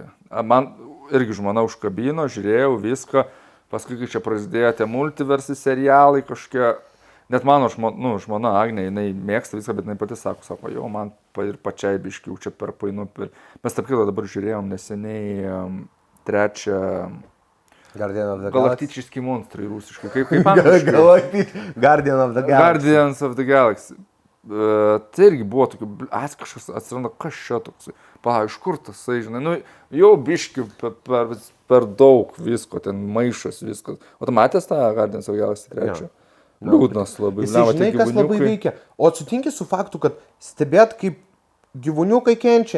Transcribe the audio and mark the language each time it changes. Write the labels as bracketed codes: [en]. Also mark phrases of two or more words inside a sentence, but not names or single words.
[lt] Man irgi žmona užkabino, žiūrėjau viską, paskui kai čia prasidėjo tie multiversi serialai kažkokie, net mano žmona Agnė, jinai mėgsta viską, bet jinai pati sako, jau man ir pačiai biškiau čia per painu. Mes tarp kito dabar žiūrėjom neseniai 3 Galaktički monstrai rusiškai. Kaip angliškai? Guardians of the Galaxy. Tai irgi buvo tokių, kažkas atsiranda, kas čia toksai. Iš kur tasai, žinai, jau biškių per daug visko, ten maišas viskas. O tu matęs tą Guardians of the Galaxy 3? Liūdnas labai. Jis žinai, kas labai veikia. O sutinki su faktu, kad stebėt, kaip gyvūniukai kenčia.